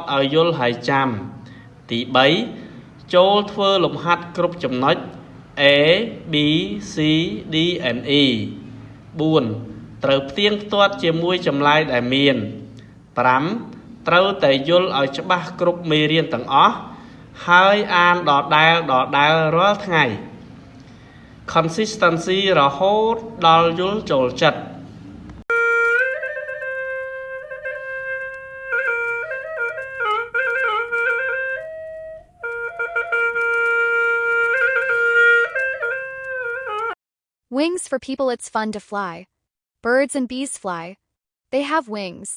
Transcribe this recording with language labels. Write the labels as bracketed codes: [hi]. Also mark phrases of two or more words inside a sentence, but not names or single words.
[km] ឲ្យយល់ហើយចាំទី3ចូលធ្វើលំហាត់គ្រប់ចំណុច [en] A B C D and E [km] 4 ត្រូវផ្ទៀងផ្ទាត់ជាមួយចម្លើយដែលមាន5ត្រូវតែយល់ឲ្យច្បាស់គ្រប់មេរៀនទាំងអស់ហើយអានដដែលរាល់ថ្ងៃ Consistency រហូតដល់យល់ចូលចិត្ត [en] Wings for people, it's fun to fly. Birds and bees fly. They have wings.